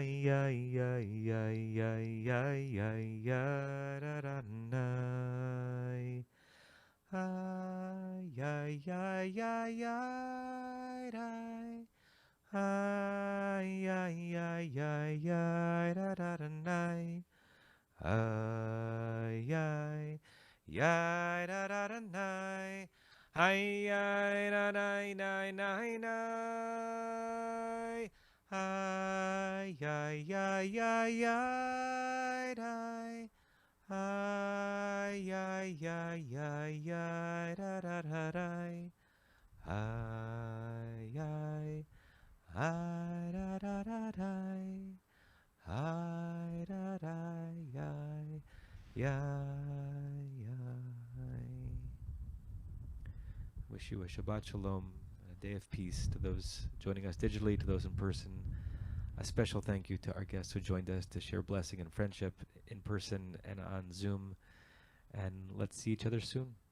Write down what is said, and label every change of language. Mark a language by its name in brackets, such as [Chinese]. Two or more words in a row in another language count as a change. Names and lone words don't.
[English] ya ya ya ya ya ya ya da da nay. Ay ya ya ya ya da. Ay ay ay ay ay da da da nay. Ay ay ay da da da nay. Ay ay da nay nay nay nay. Ay ay ay ay ay day. Ay ay ay ay ay da da da day. Ay ay ay da da da day. Ay da da ay ay ay. Wish you a [Hebrew] Shabbat Shalom, [English] a day of peace to those joining us digitally, to those in person. A special thank you to our guests who joined us to share blessing and friendship in person and on Zoom. And let's see each other soon.